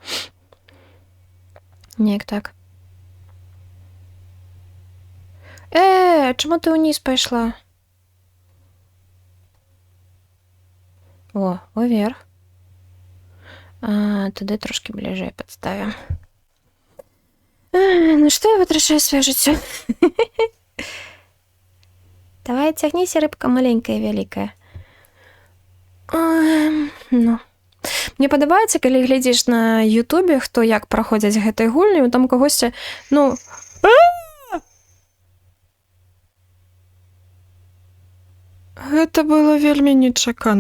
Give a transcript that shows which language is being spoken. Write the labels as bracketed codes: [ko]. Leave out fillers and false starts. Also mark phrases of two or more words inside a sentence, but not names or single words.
[uk] Ніяк так. Чому ти вниз пішла? О, вверх. Туди трошки ближе підставимо. Ну что я витрачаю своє життя? Давай, [ru] тягнись, рыбка маленькая, великая. Ну. [be] Мне подобаецца, калі глядзіш на Ютубе, хто як праходзяць гэтай гульні, там когось, ну... Гэта было вельмі нечакана.